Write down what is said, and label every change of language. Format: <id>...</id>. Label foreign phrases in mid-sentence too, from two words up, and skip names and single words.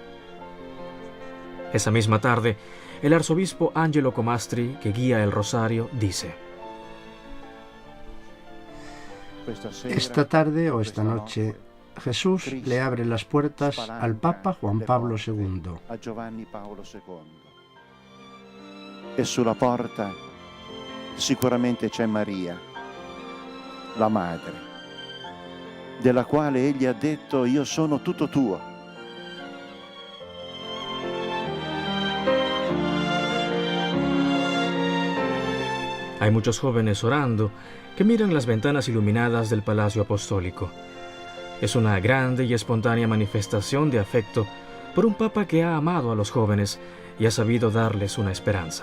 <es>Esa misma tarde, el arzobispo Angelo Comastri, que guía el rosario, dice: Esta tarde o esta noche, Jesús le abre las puertas al Papa Juan Pablo II.</es> <it>E sulla porta sicuramente c'è Maria, la madre, della quale egli ha detto: io sono tutto tuo.</it> <es>Hay muchos jóvenes orando que miran las ventanas iluminadas del Palacio Apostólico. Es una grande y espontánea manifestación de afecto por un Papa que ha amado a los jóvenes y ha sabido darles una esperanza.</es>